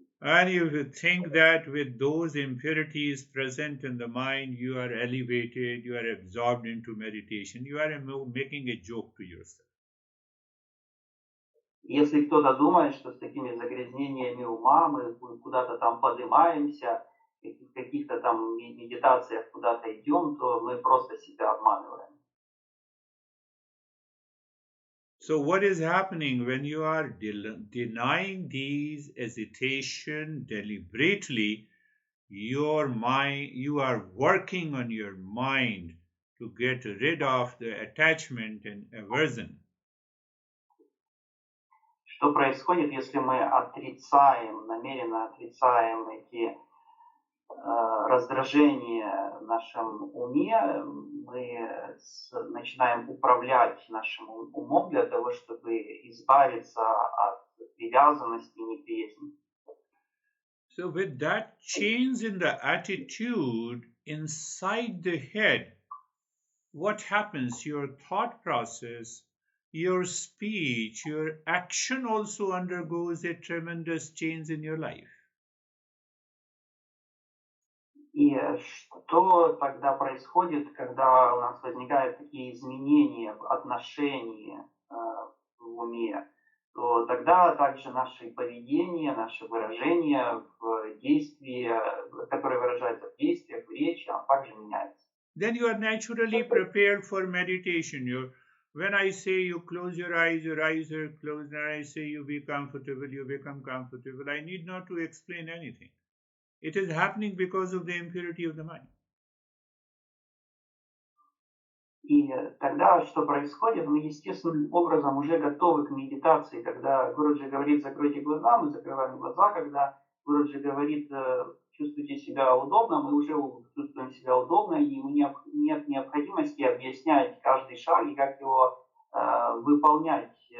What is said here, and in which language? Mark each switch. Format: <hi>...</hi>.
<en>And if you think that with those impurities present in the mind, you are elevated, you are absorbed into meditation, you are making a joke to yourself.</en> <ru>Если кто-то думает, что с такими загрязнениями ума мы куда-то там поднимаемся, в каких-то там медитациях куда-то идем, то мы просто себя обманываем.</ru> <en>So what is happening when you are denying these hesitation deliberately? Your mind, you are working on your mind to get rid of the attachment and aversion.</en> <ru>Что происходит, если мы намеренно отрицаем эти раздражения в нашем уме, мы начинаем управлять нашим умом для того, чтобы избавиться от привязанности и неприязни.</ru> <en>So with that change in the attitude inside the head, what happens? Your thought process, your speech, your action also undergoes a tremendous change in your life.</en> <ru>И что тогда происходит, когда у нас возникают такие изменения в отношении в уме, то тогда также наше поведение, наше выражение в действии, которое выражается в действиях, в речи, оно также меняется.</ru> <en>Then you are naturally prepared for meditation. When I say you close your eyes are closed. When I say you be comfortable, you become comfortable. I need not to explain anything. It is happening because of the impurity of the mind.</en> <ru>И тогда что происходит? Мы естественным образом уже готовы к медитации. Когда Гуруджи говорит «закройте глаза», мы закрываем глаза. Когда Гуруджи говорит «чувствуйте себя удобно», мы уже чувствуем себя удобно, и нет необходимости объяснять каждый шаг и как его выполнять.</ru>